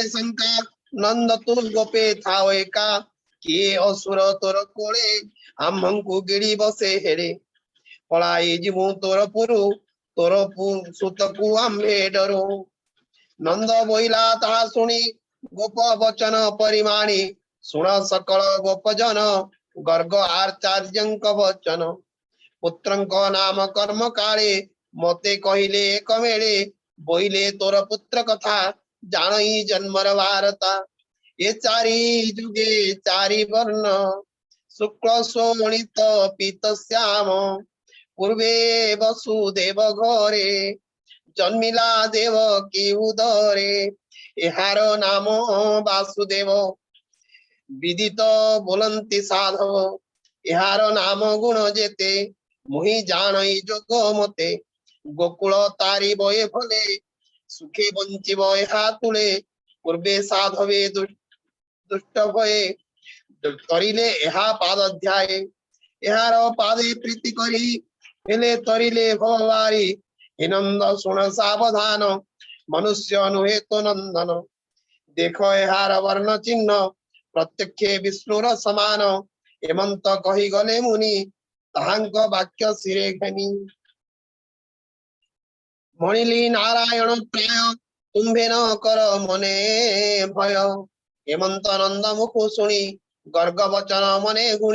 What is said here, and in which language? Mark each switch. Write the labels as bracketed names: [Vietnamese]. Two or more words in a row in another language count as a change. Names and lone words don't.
[Odia] ଶଙ୍କା ନନ୍ଦ ତୁ ଗୋପେ ଥାଅ ଏକା କିଏ ଅସୁର ତୋର କୋଳେ ଆମ୍ଭଙ୍କୁ ଗିଡ଼ି ବସେ ହେରେ ପଳାଇ ଜୀବୁ ତୋର ପୁରୁ ତୋର ସୁତକୁ ଆମ୍ଭେ ଡରୁ ନନ୍ଦ ବୋଇଲା ତା ଶୁଣି ଗୋପ ବଚନ ପରିମାଣି ଶୁଣ ସକଳ ଗୋପଜନ ଗର୍ଗ ଆଚାର୍ଯ୍ୟଙ୍କ ବଚନ ପୁତ୍ରଙ୍କ ନାମ କର୍ମ କାଳେ ମତେ କହିଲେ ଏକ ମେଳେ ବୋଇଲେ ତୋର ପୁତ୍ର କଥା ଜାଣଇ ଜନ୍ମର ବାରତା ଏ ଚାରି ଯୁଗେ ଚାରି ବର୍ଣ୍ଣ ଶୁକ୍ଳ ଶୋଣିତ ପୀତ ଶ୍ୟାମ ପୂର୍ବେ ବସୁଦେବ ଘରେ ଜନ୍ମିଲା ଦେବ କୀ ଉଦରେ ଏହାର ନାମ ବାସୁଦେବ ବିଦିତ ବୋଲନ୍ତି ସାଧବ ଏହାର ନାମ ଗୁଣ ଯେତେ ମୁହିଁ ଜାଣଇ ଯୋଗ ମତେ ଗୋକୁଳ ତାରି ବୟେ ଭଲେ ସୁଖେ ବଞ୍ଚିବ ଏହା ତୁଲେ ପୂର୍ବେ ସାଧବେ ଦୁଷ୍ଟ ଭୟେ ତରିଲେ ଏହା ପାଦ ଅଧ୍ୟାୟ ଏହାର ପାଦେ ପ୍ରୀତି କରି ହେଲେ ତରିଲେ ଭବାରି ହିନନ୍ଦ ଶୁଣ ସାବଧାନ ମନୁଷ୍ୟ ନୁହେ ତୋ ନନ୍ଦନ ଦେଖ ଏହାର ବର୍ଣ୍ଣ ଚିହ୍ନ ପ୍ରତ୍ୟକ୍ଷ ବିଷ୍ଣୁର ସମାନ ହେମନ୍ତ କହି ଗଲେ ମୁନି ତାହାଙ୍କ ବାକ୍ୟ ଶିରେ ଘେନି ମଣିଲି ନାରାୟଣ ପ୍ରାୟ ତୁମ୍ଭେ ନ କର ମନେ ଭୟ ହେମନ୍ତ ନନ୍ଦ ମୁଖ ଶୁଣି ଗର୍ଗ ବଚନ ମନେ ଗୁଣି